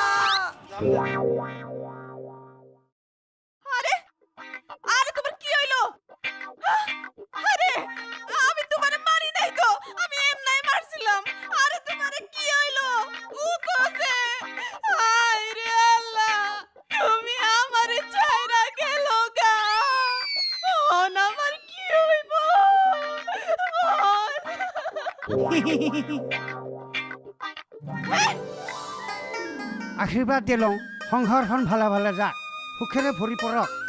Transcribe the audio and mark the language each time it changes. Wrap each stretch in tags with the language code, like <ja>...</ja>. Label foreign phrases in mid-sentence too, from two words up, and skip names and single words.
<bn>আরে আরে তোমার কি হইলো আরে আমি তোমারে মারি নাই তো আমি এমনাই মারছিলাম আরে তোমারে কি হইলো ও কোসে আয় রে আল্লাহ তুমি আমারে ছাইরা গেলো গা ওন আমার কি হইব</bn> <as>আশীৰ্বাদ দিলোঁ সংসাৰখন ভালে ভালে যাক সুখেৰে ভৰি পৰক</as>